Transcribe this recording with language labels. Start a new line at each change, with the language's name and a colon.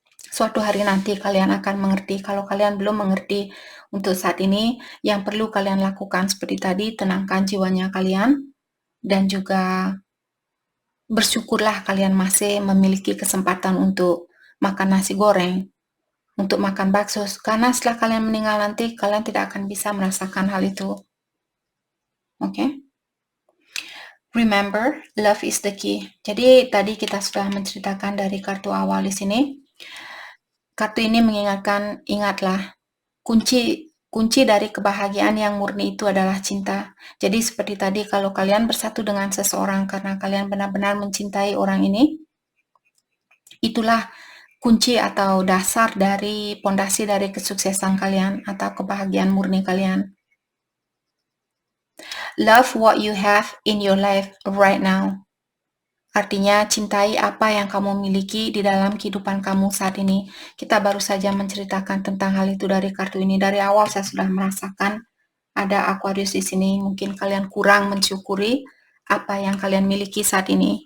Indonesian: Suatu hari nanti kalian akan mengerti. Kalau kalian belum mengerti untuk saat ini, yang perlu kalian lakukan seperti tadi, tenangkan jiwanya kalian, dan juga bersyukurlah kalian masih memiliki kesempatan untuk makan nasi goreng, untuk makan bakso, karena setelah kalian meninggal nanti, kalian tidak akan bisa merasakan hal itu. Oke?
English: Remember, love is the key.
Indonesian: Jadi tadi kita sudah menceritakan dari kartu awal di sini. Kartu ini mengingatkan, ingatlah, kunci dari kebahagiaan yang murni itu adalah cinta. Jadi seperti tadi, kalau kalian bersatu dengan seseorang karena kalian benar-benar mencintai orang ini, itulah kunci atau dasar dari pondasi dari kesuksesan kalian atau kebahagiaan murni kalian.
English: Love what you have in your life right now.
Indonesian: Artinya, cintai apa yang kamu miliki di dalam kehidupan kamu saat ini. Kita baru saja menceritakan tentang hal itu dari kartu ini. Dari awal saya sudah merasakan ada Aquarius di sini. Mungkin kalian kurang mensyukuri apa yang kalian miliki saat ini.